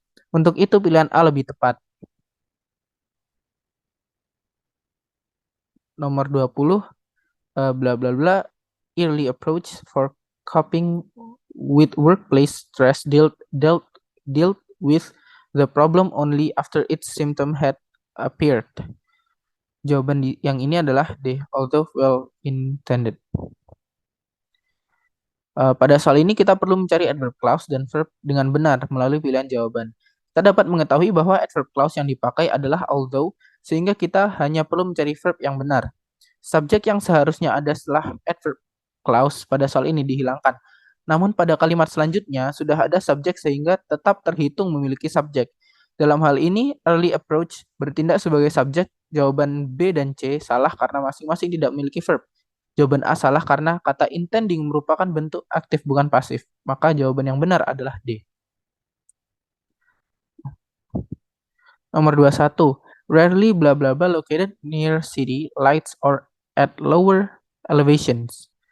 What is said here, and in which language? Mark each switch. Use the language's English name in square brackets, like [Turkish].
[Indonesian] Untuk itu pilihan A lebih tepat. Nomor 20 [English] bla bla bla early approach for coping with workplace stress dealt with the problem only after its symptom had appeared. [Indonesian] Jawaban yang ini adalah D, [English] although well intended. [Indonesian] Pada soal ini kita perlu mencari adverb clause dan verb dengan benar melalui pilihan jawaban. Kita dapat mengetahui bahwa adverb clause yang dipakai adalah although, sehingga kita hanya perlu mencari verb yang benar. Subjek yang seharusnya ada setelah adverb clause pada soal ini dihilangkan. Namun pada kalimat selanjutnya sudah ada subjek sehingga tetap terhitung memiliki subjek. Dalam hal ini, early approach bertindak sebagai subjek. Jawaban B dan C salah karena masing-masing tidak memiliki verb. Jawaban A salah karena kata intending merupakan bentuk aktif bukan pasif. Maka jawaban yang benar adalah D. Nomor 21. [English] Rarely bla bla bla located near city lights or at lower elevations.